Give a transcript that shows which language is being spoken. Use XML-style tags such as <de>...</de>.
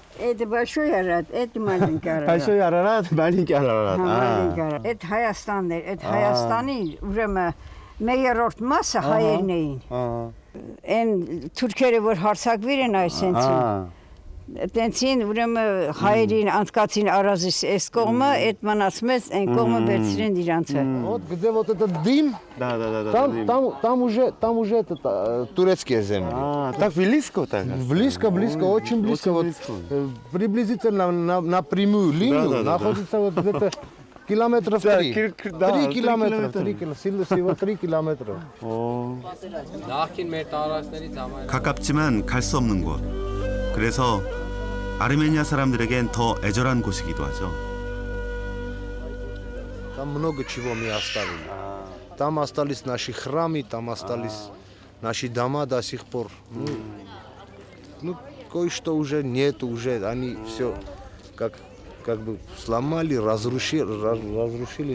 <ru>Это большой Арарат, это маленький Арарат. большой Арарат, маленький Арарат. Маленький Арарат. Это</ru> <hy>Հայաստանն էր, այդ Հայաստանի ուրեմն մեյերորդ մասը հայերն էին։ 아, Այն թուրքերը որ հարցակվիր են այսենցին։ 아, Տենցին ուրեմն հայերին անցկացին Արազիս այս կողմը, այդ մնաց մեծ այն կողմը վերցրին իրանցը։</hy> <ru>Вот где вот этот дым, да, да, да, там уже это, турецкие земли. А, так близко так? Близко, очень близко. Очень Вот, близко. приблизительно на прямую линию да, да. находится вот где-то километров Да, 3. да, 3 3 километра. километра. Всего 3 километра. 오,</ru> <ko>가깝지만 갈 수 없는 곳. 그래서 아르메니아 사람들에겐 더 애절한 곳이기도 하죠.</ko> <ru>Там много чего мы оставили. Там остались наши храмы, там остались наши дома до сих пор. Ну, кое-что уже нет, уже они все как бы сломали, разрушили.</ru>